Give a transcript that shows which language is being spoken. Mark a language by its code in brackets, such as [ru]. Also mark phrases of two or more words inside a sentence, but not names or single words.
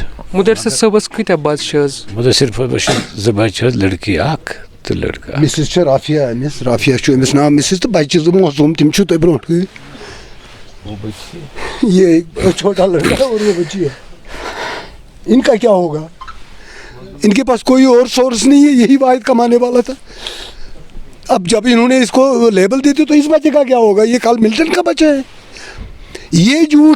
[ks] مُدثر صٲبَس کۭتیاہ بَچہِ چھِ حظ مُدثر صٲبَس چھِ 2 بَچہِ حظ لٔڑکی 1 تہٕ لٔڑکہٕ 1 مسز چھِ رافیہ أمِس رافیہ چھُ أمِس ناو مسز تہٕ بَچہِ 2 معصوٗم تِم چھِو تۄہہِ برونٛٹھ کٕنۍ [ur] یہ چھوٹا لڑکا اور وہ بچی ہے ان کا کیا ہوگا ان کے پاس کوئی اور سورس نہیں ہے یہی واحد کمانے والا تھا اب جب انہوں نے اس کو لیبل دی تھی تو اس بچے کا کیا ہوگا یہ کل ملٹن کا بچہ ہے یہ جھوٹ